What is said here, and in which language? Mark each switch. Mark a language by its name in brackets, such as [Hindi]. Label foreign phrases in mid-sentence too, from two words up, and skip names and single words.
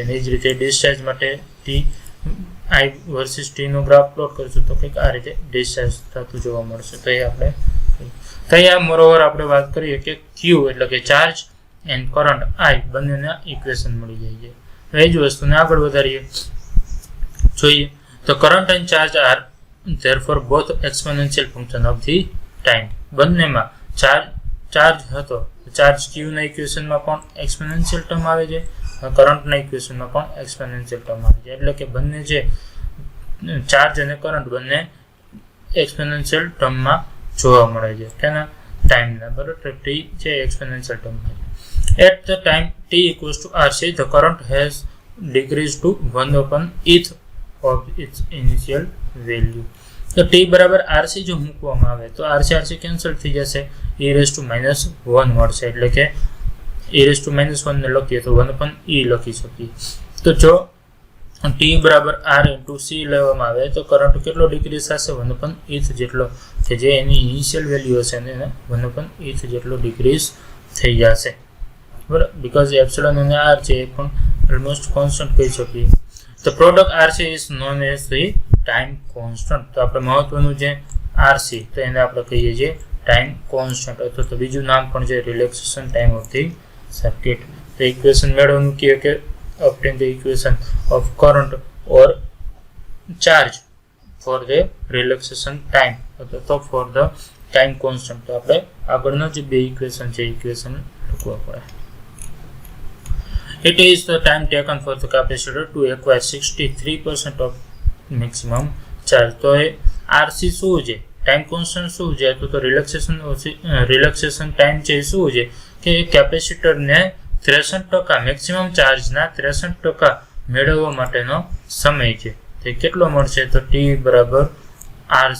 [Gujarati] અને એ જ રીતે ડિસ્ચાર્જ માટે T I વર્સિસ T નો ગ્રાફ પ્લોટ કરશું તો કંઈક આ રીતે ડિસ્ચાર્જ થતું જોવા મળશે. તો એ આપણે અહીંયા મોરોવર આપણે વાત કરીએ કે Q એટલે કે [English] charge and current [Gujarati] I બંનેના ઇક્વેશન મળી જાય છે. તો એ જ વસ્તુને આગળ વધારીએ જોઈએ. [English] તો current and charge are therefore both exponential function of the time. [Gujarati] બંનેમાં ચાર્જ હતો, ચાર્જ Q ના ઇક્વેશનમાં પણ [English] exponential term [Gujarati] આવે છે, કરંટના ઇક્વેશનમાં પણ [English] exponential term [Gujarati] આવે છે. એટલે કે બંને જે ચાર્જ અને કરંટ બંને એક્સપોનેન્શિયલ ટર્મમાં જોવા મળે છે. તેના ટાઈમના, બરાબર. ટી છે એક્સપોનેન્શિયલ ટર્મમાં. [English] at the time t equals to RC, the current has decreased to 1/eth of its initial value. [Gujarati] તો t બરાબર RC જો મૂકવામાં આવે તો RC કેન્સલ થઈ જશે, e⁻1 મળશે. એટલે કે e⁻1 ને લખીએ તો 1/e લખી શકીએ. તો જો t બરાબર R ઇન્ટુ C લેવામાં આવે તો કરંટ કેટલો ડિક્રીઝ થશે? 1/eth જેટલો, કે જે એની [English] initial value [Gujarati] હશે એને 1/eth જેટલો ડિક્રીઝ થઈ જશે, બરાબર. બીકોઝ એપ્સિલોન અને R છે એ પણ [English] almost constant [Gujarati] કહી શકીએ. [English] The product RC is known as the time constant. [Gujarati] તો આપણે મહત્વનું છે RC, તો એને આપણે કહીએ છીએ [English] time constant, [Gujarati] અથવા તો બીજું નામ પણ છે [English] relaxation time of the circuit. [Gujarati] તો ઇક્વેશન મેળવવાનું કહે કે [English] obtain the equation of current or charge for the relaxation time, [Gujarati] અથવા તો [English] for the time constant. [Gujarati] તો આપણે આગળના જે બે ઇક્વેશન છે ઇક્વેશન લખવા પડે. [English] It is the time taken for the capacitor to acquire 63% of maximum charge. [Gujarati] તો એ RC શું છે, ટાઈમ કોન્સ્ટન્ટ શું છે, તો રિલેક્સેશન ટાઈમ છે એ શું છે કે કેપેસિટરને 63% મેક્સિમમ ચાર્જના 63% મેળવવા માટેનો સમય છે. તે કેટલો મળશે? તો T બરાબર RC.